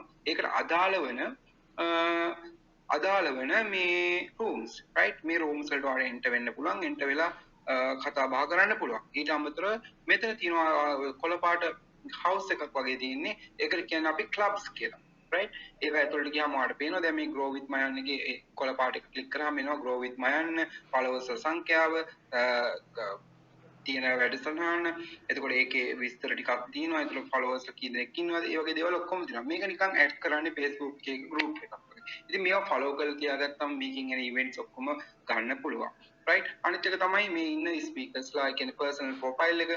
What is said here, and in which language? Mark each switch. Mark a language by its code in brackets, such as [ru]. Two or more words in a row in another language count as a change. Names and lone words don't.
[si] ඒකට අදාළ වෙන මේ [en] rooms right [si] මේ රූම්ස් වලට ඔයාලා එන්ටර් වෙන්න පුළුවන්. එන්ටර් වෙලා කතා බහ කරන්න පුළුවන්. ඊට අමතරව මෙතන තියෙනවා කොළ පාට හවුස් එකක් වගේ තියෙන්නේ. ඒකට කියන්නේ අපි ක්ලබ්ස් කියලා. right ඒක ඇතුළට ගියාම ඔයාලට පේනවා දැන් මේ grow with mayan එකේ කොළ පාට එක ක්ලික් කරාම එනවා grow with mayan followers සංඛ්‍යාව තියෙන වැඩසටහන. එතකොට ඒකේ විස්තර ටිකක් තියෙනවා. ඒතර followers කී දෙනෙක් ඉන්නවද? ඒ වගේ දේවල් ඔක්කොම තියෙනවා. මේක නිකන් ඇඩ් කරන්නේ Facebook එකේ group එකක් වගේ. ඉතින් මේවා follow කරලා තියාගත්තම මේකෙන් එන events ඔක්කොම ගන්න පුළුවන්. right අනිත් එක තමයි මේ ඉන්න speakers ලා කියන්නේ [en] personal profile [si] එක.